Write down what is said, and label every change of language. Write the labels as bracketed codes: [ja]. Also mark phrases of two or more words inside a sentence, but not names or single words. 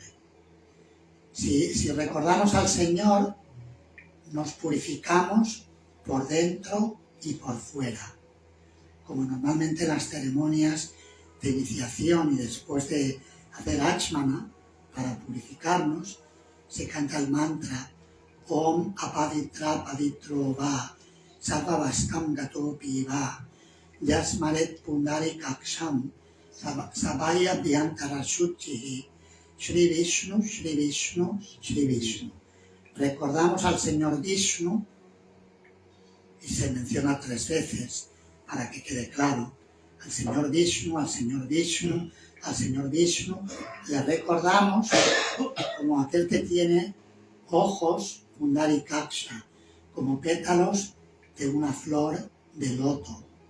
[es] Si recordamos al Señor, nos purificamos por dentro y por fuera. Como normalmente en las ceremonias de iniciación y después de hacer Achmana, para purificarnos, se canta el mantra [sa] ॐ अपवित्रः पवित्रो वा सर्वावस्थां गतोऽपि वा यः स्मरेत् पुण्डरीकाक्षं स बाह्याभ्यन्तरः शुचिः श्री विष्णु श्री विष्णु श्री विष्णु. [es] Recordamos al Señor Vishnu y se menciona 3 veces para que quede claro. Al Señor Vishnu, al Señor Vishnu, al Señor Vishnu. Le recordamos como aquel que tiene ojos, Pundari Kaksha, como pétalos de una flor de loto.